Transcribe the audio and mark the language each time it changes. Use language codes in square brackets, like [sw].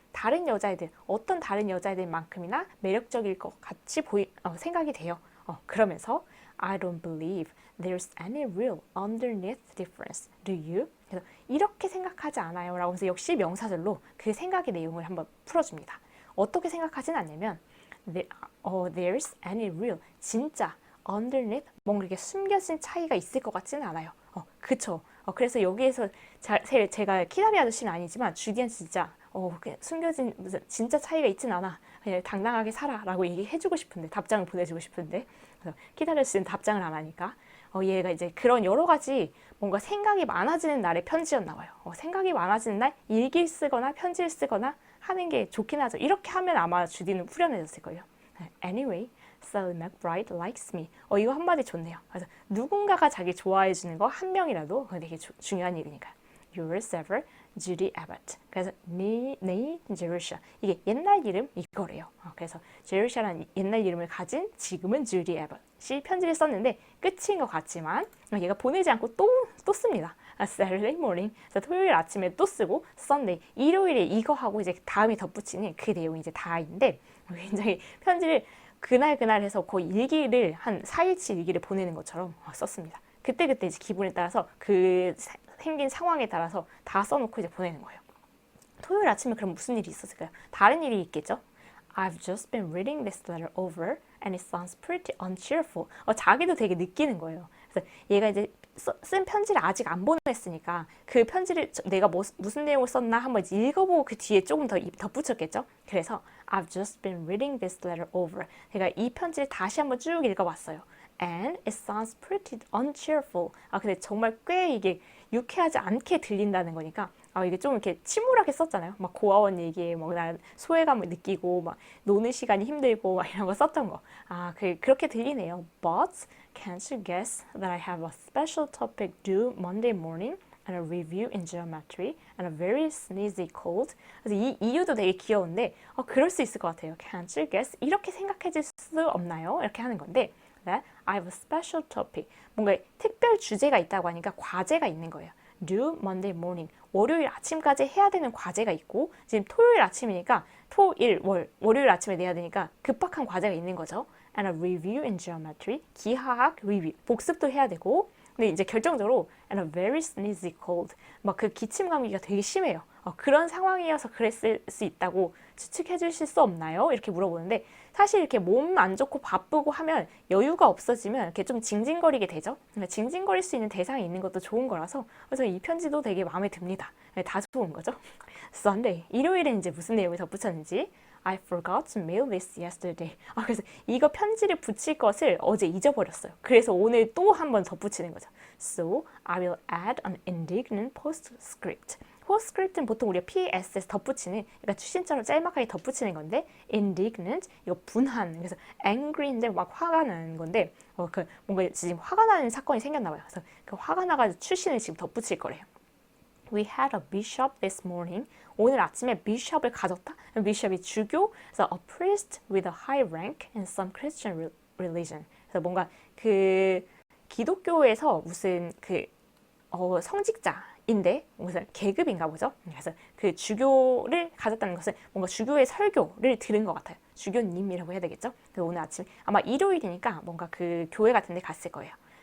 [ko] 다른 여자애들, 어떤 다른 여자애들만큼이나 매력적일 것 같이 생각이 돼요. [en] 그러면서 I don't believe there's any real underneath difference. Do you? [ko] 그래서 이렇게 생각하지 않아요. 라고 해서 역시 명사절로 그 생각의 내용을 한번 풀어줍니다. 어떻게 생각하진 않냐면 [en] there's any real [ko] 진짜 underneath 뭔가 이렇게 숨겨진 차이가 있을 것 같지는 않아요. 그쵸. 그래서 여기에서 제가 키다리 아저씨는 아니지만 주디언 진짜 숨겨진 진짜 차이가 있진 않아. 그냥 당당하게 살아라고 얘기해주고 싶은데 답장을 보내주고 싶은데 그래서 키다리 아저씨는 답장을 안 하니까 얘가 이제 그런 여러 가지 뭔가 생각이 많아지는 날의 편지였나 봐요. 생각이 많아지는 날 일기를 쓰거나 편지를 쓰거나 하는 게 좋긴 하죠. 이렇게 하면 아마 주디는 후련해졌을 거예요. [en] Anyway, Sally McBride likes me. [ko] 이거 한마디 좋네요. 그래서 누군가가 자기 좋아해 주는 거 한 명이라도 되게 중요한 일이니까. [en] Yours ever, Judy Abbott. [ko] 그래서 네 [en] 제르샤. [ko] 이게 옛날 이름 이거래요. 그래서 제르샤라는 옛날 이름을 가진 지금은 Judy Abbott이 편지를 썼는데 끝인 것 같지만 얘가 보내지 않고 또 씁니다. [en] Saturday morning. [ko] 그래서 토요일 아침에 또 쓰고 Sunday 일요일에 이거 하고 이제 다음에 덧붙이는 그 내용이 이제 다인데 굉장히 편지를 그날 해서 거의 일기를 한 4일치 일기를 보내는 것처럼 썼습니다. 그때 이제 기분에 따라서 그 생긴 상황에 따라서 다 써놓고 이제 보내는 거예요. 토요일 아침에 그럼 무슨 일이 있었을까요? 다른 일이 있겠죠? [en] I've just been reading this letter over and it sounds pretty uncheerful. [ko] 자기도 되게 느끼는 거예요. 그래서 얘가 이제 쓴 편지를 아직 안 보냈으니까 그 편지를 내가 무슨 내용을 썼나 한번 읽어보고 그 뒤에 조금 더 덧붙였겠죠. 그래서 [en] I've just been reading this letter over. [ko] 제가 이 편지를 다시 한번 쭉 읽어봤어요. [en] And it sounds pretty uncheerful. [ko] 근데 정말 꽤 이게 유쾌하지 않게 들린다는 거니까 이게 좀 이렇게 침울하게 썼잖아요. 막 고아원 얘기에 난 소외감을 느끼고 막 노는 시간이 힘들고 막 이런 거 썼던 거. 그렇게 들리네요. [en] But can't you guess that I have a special topic due Monday morning and a review in geometry and a very sneezy cold. [ko] 그래서 이 이유도 되게 귀여운데 그럴 수 있을 것 같아요. [en] Can't you guess? [ko] 이렇게 생각해 줄 수 없나요? 이렇게 하는 건데 [en] that I have a special topic. [ko] 뭔가 특별 주제가 있다고 하니까 과제가 있는 거예요. [en] Due Monday morning. [ko] 월요일 아침까지 해야 되는 과제가 있고 지금 토요일 아침이니까 토, 일, 월요일 아침에 내야 되니까 급박한 과제가 있는 거죠. [en] And a review in geometry, [ko] 기하학 리뷰, 복습도 해야 되고, 근데 이제 결정적으로 [en] and a very sneezy cold, [ko] 막 그 기침 감기가 되게 심해요. 그런 상황이어서 그랬을 수 있다고 추측해 주실 수 없나요? 이렇게 물어보는데 사실 이렇게 몸 안 좋고 바쁘고 하면 여유가 없어지면 이렇게 좀 징징거리게 되죠. 징징거릴 수 있는 대상이 있는 것도 좋은 거라서 그래서 이 편지도 되게 마음에 듭니다. 다 좋은 거죠. [en] Sunday, [ko] 일요일엔 이제 무슨 내용이 덧붙였는지 [en] I forgot to mail this yesterday. [ko] 그래서 이거 편지를 붙일 것을 어제 잊어버렸어요. 그래서 오늘 또 한 번 덧붙이는 거죠. [en] So I will add an indignant postscript. [ko] postscript는 보통 우리가 PS에서 덧붙이는, 그러니까 추신처럼 짤막하게 덧붙이는 건데 indignant, 이거 분한, 그래서 angry인데 막 화가 나는 건데 그 뭔가 지금 화가 나는 사건이 생겼나 봐요. 그래서 그 화가 나가지고 추신을 지금 덧붙일 거래요. [en] We had a bishop this morning. [ko] 오늘 아침에 bishop을 가졌다. bishop이 주교, 그래서 [en] a priest with a high rank in some Christian religion. [ko] 그래서 뭔가 그 기독교에서 무슨 그 성직자인데 무슨 계급인가 보죠. 그래서 그 주교를 가졌다는 것은 뭔가 주교의 설교를 들은 것 같아요. 주교님이라고 해야 되겠죠. 그래서 오늘 아침 아마 일요일이니까 뭔가 그 교회 같은 데 갔을 거예요.